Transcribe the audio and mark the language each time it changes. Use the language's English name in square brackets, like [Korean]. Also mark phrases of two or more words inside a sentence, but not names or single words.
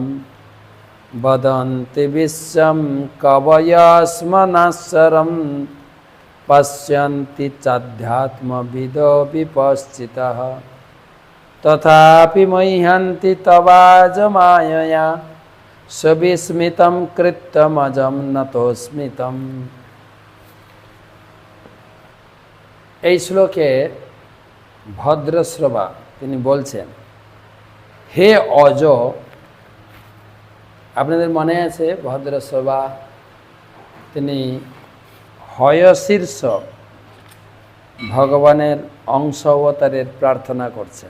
[Sanskrit] वदन्ति विश्वं कवयस्मनश्चरं पश्यन्ति चाध्यात्मविदो विपश्चितः तथापि मह्यन्ति तवाज मायया सुविस्मितं कृत्यमजं नतोस्मितं। [Bangla] এই শ্লোকে ভদ্রশ্রবা তিনি বলছেন, হে অজ, আপনাদের মনে আছে ভদ্রশ্রবা তিনি হয়শীর্ষ ভগবানের অংশ অবতারের প্রার্থনা করছেন।